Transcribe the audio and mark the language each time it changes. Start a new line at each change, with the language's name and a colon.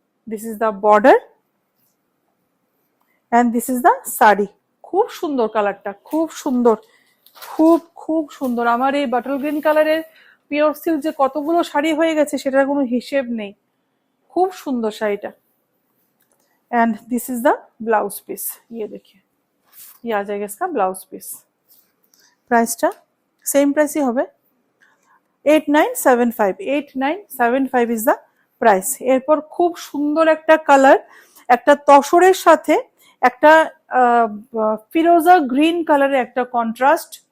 English: This is the border and this is the sari.
Bangla: খুব সুন্দর কালারটা, খুব সুন্দর, খুব খুব সুন্দর। আমার এই বাটল গ্রিন কালারের পিওর সিল্ক যে কতগুলো শাড়ি হয়ে গেছে সেটার কোনো হিসেব নেই। খুব সুন্দর শাড়িটা।
English: And this is the blouse piece.
Hindi: ये देखिए, ये आ जाएगा इसका ब्लाउज पीस। प्राइसটা सेम प्राइस ही হবে,
English: 8975 is the price.
Bangla: এরপর খুব সুন্দর একটা কালার, একটা তসরের সাথে একটা ফিরোজা গ্রিন কালারের একটা কন্ট্রাস্ট।